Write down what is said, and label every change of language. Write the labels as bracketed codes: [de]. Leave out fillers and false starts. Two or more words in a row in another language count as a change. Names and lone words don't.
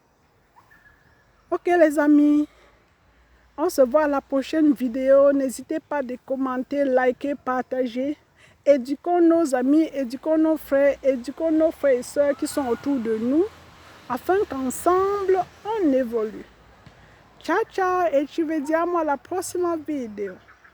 [fr] Ok les amis, on se voit à la prochaine vidéo. N'hésitez pas de commenter, liker, partager. Éduquons nos amis, éduquons nos frères et sœurs qui sont autour de nous, afin qu'ensemble, on évolue. [it] Ciao, ciao, et ci vediamo alla prossima video.